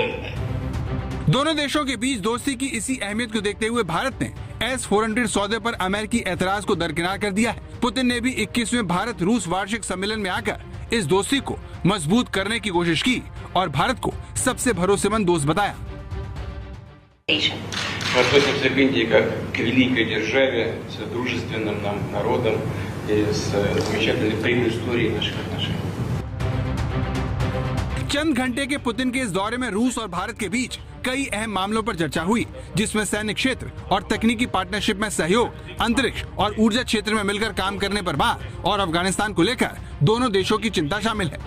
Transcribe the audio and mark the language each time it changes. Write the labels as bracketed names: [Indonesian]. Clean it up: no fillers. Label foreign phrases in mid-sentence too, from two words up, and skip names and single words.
[Hindi] दोनों देशों के बीच दोस्ती की इसी अहमियत को देखते हुए भारत ने S-400 सौदे पर अमेरिकी एतराज को दरकिनार कर दिया है। पुतिन ने भी 21वें भारत रूस वार्षिक सम्मेलन में आकर इस दोस्ती को मजबूत करने की कोशिश की और भारत को सबसे भरोसेमंद दोस्त बताया। [Russian] Мы относимся к Индии как к великой державе с дружественным нам народом и с замечательной предысторией наших отношений. [Hindi] चंद घंटे के पुतिन के इस दौरे में रूस और भारत के बीच कई अहम मामलों पर चर्चा हुई, जिसमें सैन्य क्षेत्र और तकनीकी पार्टनरशिप में सहयोग, अंतरिक्ष और ऊर्जा क्षेत्र में मिलकर काम करने पर बात और अफगानिस्तान को लेकर दोनों देशों की चिंता शामिल है।